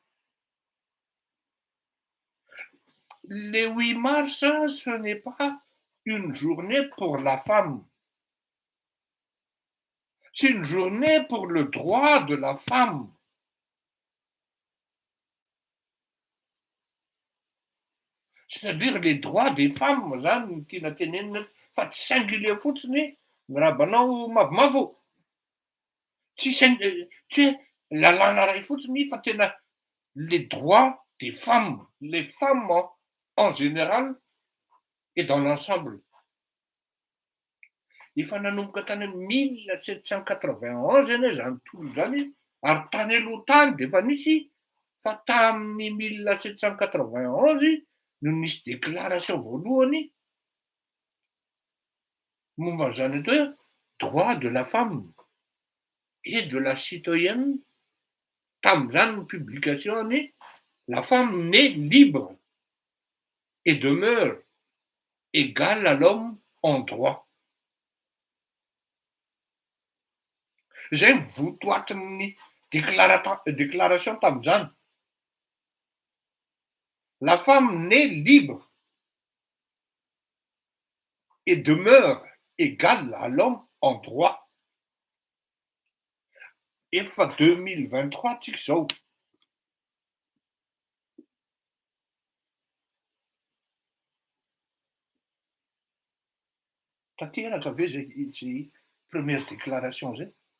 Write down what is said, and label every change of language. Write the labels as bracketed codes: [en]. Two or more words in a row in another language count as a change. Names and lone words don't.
[fr] Le 8 mars, ce n'est pas une journée pour la femme. C'est une journée pour le droit de la femme. C'est-à-dire les droits des femmes, [mg] zany tiana tenenina fa tsy singulier fotsiny ny rabanao mavomavo. Tsy lalàna ray fotsiny fa tena [fr] les droits des femmes, les femmes en général et dans l'ensemble. [mg] Efa nanomboka tany amin'ny 1791 anie zany tontolo zany ary tany aloha tany de efa nisy fa tamin'ny 1791 no nisy déclaration voalohany momba an'izany atao hoe [fr] droit de la femme et de la citoyenne, [mg] tamin'izany ny publication-ny [fr] la femme née libre et demeure égale à l'homme en droit. [mg] Zay votoatin'ny déclaration tamin'izany. [fr] La femme naît libre et demeure égale à l'homme en droit. [mg] Efa 2023 tsika zao. Tanteraka ve zay [fr] première déclaration [mg] zay?